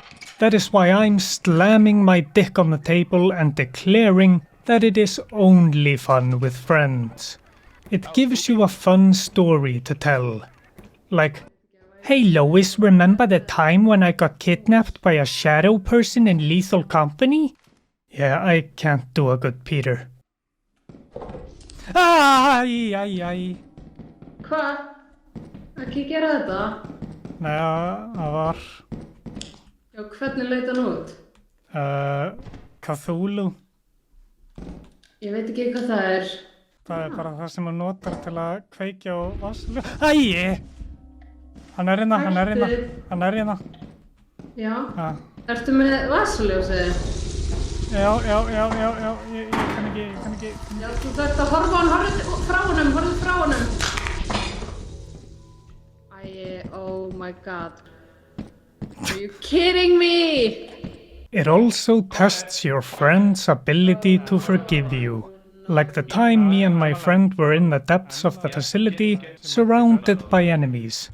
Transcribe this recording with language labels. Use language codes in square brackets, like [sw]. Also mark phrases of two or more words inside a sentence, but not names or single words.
[en] That is why I'm slamming my dick on the table and declaring that it is only fun with friends. It gives you a fun story to tell. Like, hey Lois, remember the time when I got kidnapped by a shadow person in Lethal Company? Yeah, I can't do a good Peter. [is] Æ. Hvað? Ekki gera þetta? Nei, það var... Já, hvernig leit hann út? Cthulhu. Ég veit ekki hvað það er. Það er bara það sem hún notar til að kveikja á vasslu. Æi! Hann er hérna. Já. Ja. Ertu með vasaljósið? Já, ég kann ekki... Já, þú þarft að horfa á hann, horfðu frá honum. [en] Oh my god. Are you kidding me? It also tests your friend's ability to forgive you. Like the time me and my friend were in the depths of the facility, surrounded by enemies.